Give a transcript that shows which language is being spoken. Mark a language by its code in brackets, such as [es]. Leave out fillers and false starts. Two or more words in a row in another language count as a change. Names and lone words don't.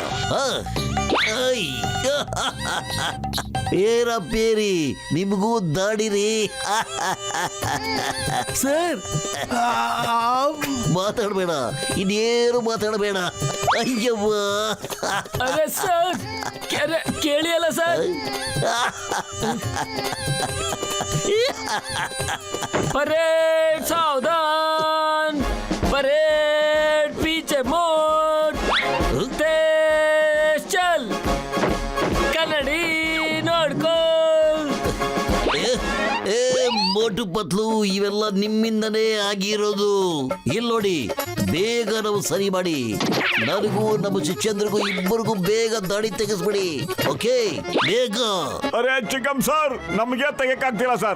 [kn] ಏರಪ್ಪೇರಿ, ನಿಮಗೂ ದಾಡಿರಿ. ಸರ್ ಮಾತಾಡಬೇಡ, ಇನ್ನೇನು ಮಾತಾಡಬೇಡ. ಅಯ್ಯವ್ವ, ಅದೇ ಸರ್, ಕೇಳಿ ಅಲ್ಲ ಸರ್. [hi] परेड सावधान, परेड पीछे मोड़, तेज चल, [kn] ಕನ್ನಡಿ ನೋಡ್ಕೋ. ಏ ಮೋಟು ಪತ್ಲು, ಇವೆಲ್ಲ ನಿಮ್ಮಿಂದನೇ ಆಗಿರೋದು. ಇಲ್ಲಿ ನೋಡಿ, ಬೇಗ ನಾವು ಸರಿ ಮಾಡಿ. ನನಗೂ ನಮ್ಮ ಶಿಷ್ಯಂದ್ರಿಗೂ ಇಬ್ಬರಿಗೂ ಬೇಗ ದಾಡಿ ತೆಗೆಸ್ಬಿಡಿ. ಓಕೆ, ಬೇಗ. ಅರೆ ಚಿಕ್ಕಂ ಸರ್, ನಮ್ಗೆ ತೆಗಿಯಕ್ಕಾಗ್ತಿಲ್ಲ ಸರ್.